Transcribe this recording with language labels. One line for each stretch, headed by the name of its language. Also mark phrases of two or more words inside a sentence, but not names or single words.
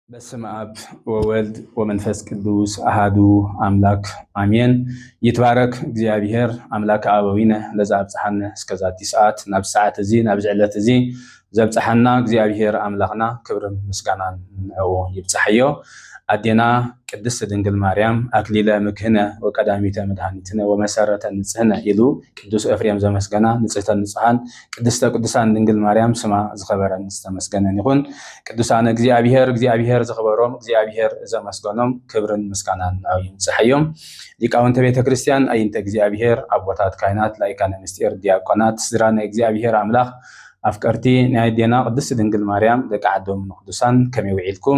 Geez: በስመ አብ ወወልድ ወመንፈስ ቅዱስ አሃዱ አምላክ አሜን። ይትባረክ እግዚአብሔር አምላክ አበዊነ ለዘአብጽሐነ እስከዛቲ ሰዓት
Tigrinya: ናብ ሰዓት እዚ ናብ ዕለት እዚ ዘብጽሐና እግዚአብሔር አምላክና ክብርን ምስጋናን ይብጽሕዮ። አዴና ቅድስት ድንግል ማርያም
Geez: አክሊለ ምክህነ ወቀዳሚተ መድኃኒትነ ወመሰረተ ንጽህነ
Tigrinya: ኢሉ ቅዱስ ኤፍሬም ዘመስገና
Geez: ንጽህተ ንጹሃን ቅድስተ ቅዱሳን
Tigrinya: ድንግል ማርያም ስማ ዝኸበረን ዝተመስገነን ይኹን። ቅዱሳን እግዚአብሔር ዝኽበሮም እግዚአብሔር ዘመስገኖም ክብርን ምስጋናን ይብጽሕዮም። ሊቃውንተ ቤተ ክርስቲያን አይንተ እግዚአብሔር አቦታት ካህናት ላይካነ ምስጢር ዲያቆናት ስድራነ እግዚአብሔር አምላክ አፍቀርቲ ናይ አዴና ቅድስት ድንግል ማርያም ደቂ ዓዶም ቅዱሳን ከመይ ውዒልኩም?